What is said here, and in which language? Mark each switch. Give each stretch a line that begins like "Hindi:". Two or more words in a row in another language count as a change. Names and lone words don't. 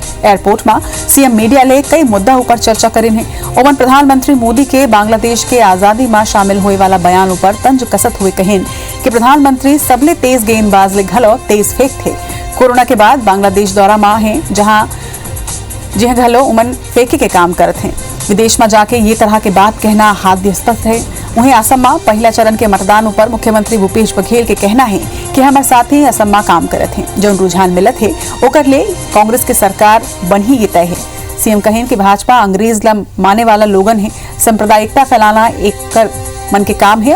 Chhattisgarhi: एयरपोर्ट में सीएम मीडिया ले कई मुद्दा ऊपर चर्चा करिन है। ओमन प्रधानमंत्री मोदी के बांग्लादेश के आजादी में शामिल होए वाला बयान ऊपर तंज कसत हुए कहिन कि प्रधानमंत्री सबले तेज गेंदबाज ले घलो तेज फेंक थे। कोरोना के बाद बांग्लादेश दौरा में है जहां घलो उमन फेंके के काम करत हैं। विदेश में जाके ये तरह के बात कहना हास्यास्पद है। वहीं असम में पहला चरण के मतदान पर मुख्यमंत्री भूपेश बघेल के कहना है कि हमारे साथी असम में काम करत हैं। जो रुझान मिलत है ओकर ले कांग्रेस के सरकार बन ही तय है। सीएम कहें कि भाजपा अंग्रेज ला माने वाला लोगन है, सांप्रदायिकता फैलाना एक कर मन के काम है।